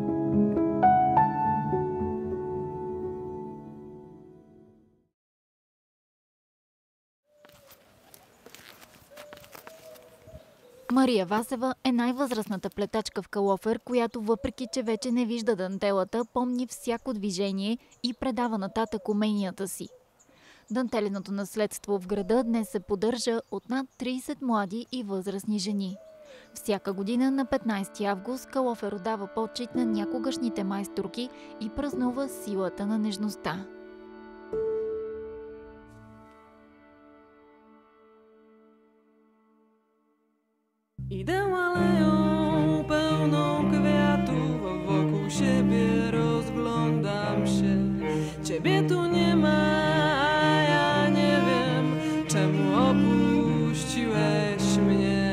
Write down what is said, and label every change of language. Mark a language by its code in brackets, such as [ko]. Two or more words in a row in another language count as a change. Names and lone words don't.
[bg] Мария Васева е най-възрастната плетачка в Калофер, която въпреки, че вече не вижда дантелата, помни всяко движение и предава нататък уменията си. Дантеленото наследство в града днес се поддържа от над 30 млади и възрастни жени. Всяка година на 15 август Калофер отдава почит на някогашните майсторки и празнува силата на нежността. [pl] Idę aleją pełną kwiatów, wokół siebie rozglądam się. Ciebie tu nie ma, a ja nie wiem, czemu opuściłeś mnie.